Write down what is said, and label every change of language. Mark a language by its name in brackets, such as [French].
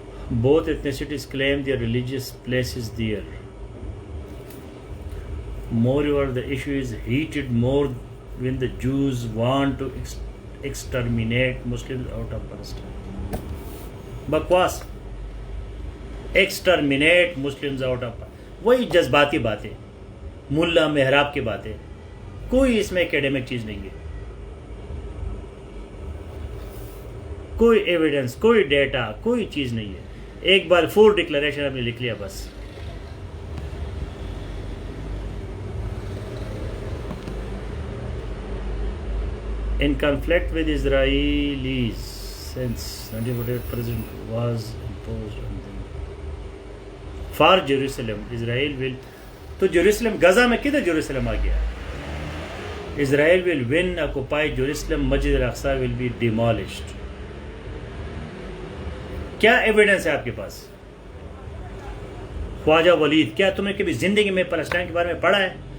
[English] Both ethnicities claim their religious places there. Moreover, the issue is heated more when the Jews want to exterminate Muslims out of Palestine. [Hindi] बकवास. [English] Exterminate Muslims out of, [Hindi] वही जज्बाती बातें, मुल्ला मेहराब की बातें. कोई इसमें एकेडमिक चीज नहीं है, कोई एविडेंस, कोई डेटा, कोई चीज नहीं है. एक बार फुल डिक्लेरेशन आपने लिख लिया बस. [English] In conflict with Israelis since 1948, President was imposed on them. For Jerusalem, Israel will. [Hindi] तो जेरूसलम, गजा में किधर जेरूसलम आ गया? [English] Israel will win, occupy Jerusalem, Masjid al-Aqsa will be demolished. [Hindi] क्या एविडेंस है आपके पास? ख्वाजा वलीद, क्या तुमने कभी जिंदगी में पैलेस्टाइन के बारे में पढ़ा है?